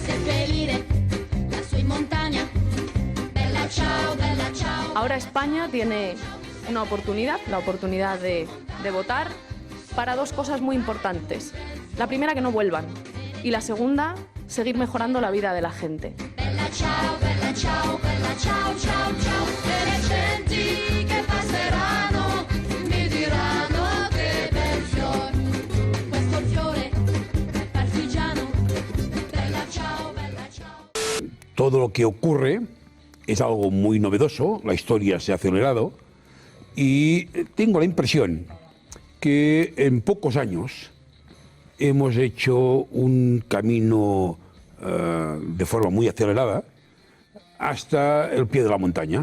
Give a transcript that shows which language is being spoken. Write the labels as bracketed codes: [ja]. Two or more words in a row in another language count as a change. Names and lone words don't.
[es] Ahora España tiene una oportunidad, la oportunidad de votar para dos cosas muy importantes. La primera, que no vuelvan, y la segunda, seguir mejorando la vida de la gente. [it] Bella ciao, bella ciao, bella ciao, ciao, ciao. E le genti che passeranno mi diranno che bel fiore, questo fiore è partigiano. Bella ciao, bella ciao. [es] Todo lo que ocurre es algo muy novedoso, la historia se ha acelerado y tengo la impresión que en pocos años hemos hecho un camino de forma muy acelerada hasta el pie de la montaña.